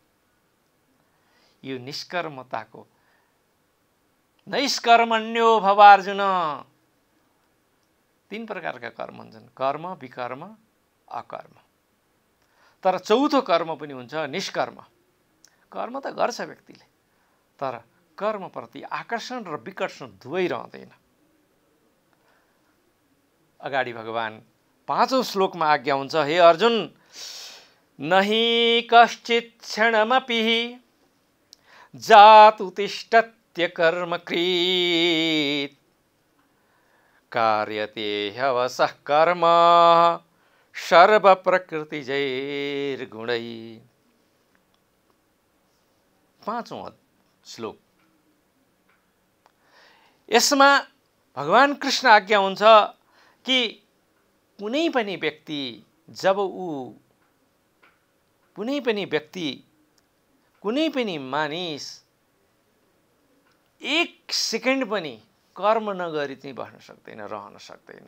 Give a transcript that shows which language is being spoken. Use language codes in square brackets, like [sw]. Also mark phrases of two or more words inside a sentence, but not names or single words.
[ne] यो निष्कर्मताको [sa] नैष्कर्मण्यो भव अर्जुन, [ne] 3 प्रकारका कर्म हुन्छन्, कर्म, विकर्म, अकर्म। तर चौथो कर्म पनि हुन्छ निष्कर्म। कर्म त गर्छ व्यक्तिले, तर कर्मप्रति आकर्षण र विकर्षण दुवै रहँदैन। अगाडि भगवान 5औं श्लोकमा आज्ञा हुन्छ, [sa] हे अर्जुन, नहि कश्चित् क्षणमपि जात उत्तिष्ठत्य कर्मकृत् कार्यते ह्यवशः कर्म सर्वप्रकृतिजैर्गुणैः। [ne] 5औं श्लोक। यसमा भगवान कृष्ण आज्ञा हुन्छ कि कुनै पनि मानिस 1 सेकेन्ड पनि कर्म नगरी चाहिँ बस्न सक्दैन, रहन सक्दैन।